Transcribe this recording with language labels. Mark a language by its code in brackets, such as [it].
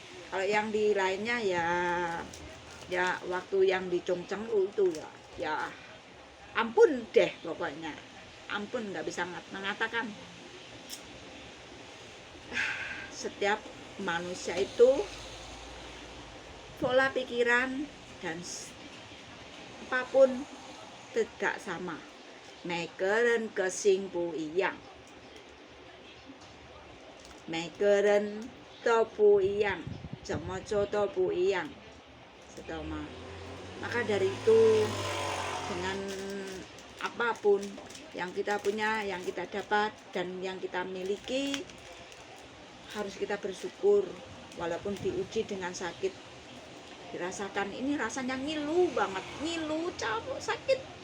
[id] Kalau yang di lainnya ya waktu yang di Chongcheng itu ya ampun deh pokoknya, ampun, nggak bisa mengatakan. Setiap manusia itu pola pikiran dan apapun tidak sama. [zh] 每个人个性不一样，每个人都不一样，怎么做都不一样，知道吗？ [id] Maka dari itu, dengan apapun yang kita punya, yang kita dapat, dan yang kita miliki, harus kita bersyukur walaupun diuji dengan sakit. Dirasakan ini rasanya ngilu banget, ngilu, capek, sakit.